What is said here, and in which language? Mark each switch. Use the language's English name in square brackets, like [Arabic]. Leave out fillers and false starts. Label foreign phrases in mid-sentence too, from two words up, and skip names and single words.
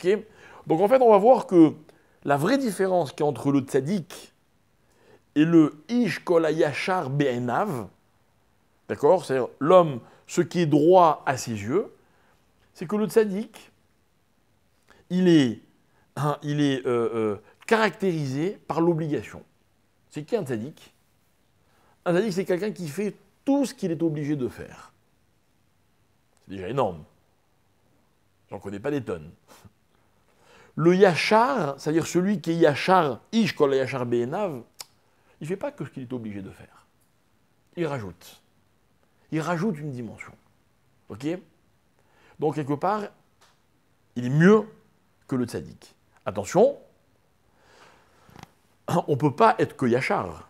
[French] Donc en fait, on va voir que la vraie différence qu'il y a entre le tzaddik et le [Hebrew] איש כל הישר בעיניו, [French] d'accord, c'est-à-dire l'homme, ce qui est droit à ses yeux, c'est que le tzaddik, il est caractérisé par l'obligation. C'est qui un tzaddik? Un tzaddik, c'est quelqu'un qui fait tout ce qu'il est obligé de faire. C'est déjà énorme. J'en connais pas des tonnes. Le yachar, c'est-à-dire celui qui est yachar, [Hebrew] איש כל ישר בעיניו, [French] il ne fait pas que ce qu'il est obligé de faire. Il rajoute. Il rajoute une dimension. Ok? Donc, quelque part, il est mieux que le tzaddik. Attention, on ne peut pas être que yachar.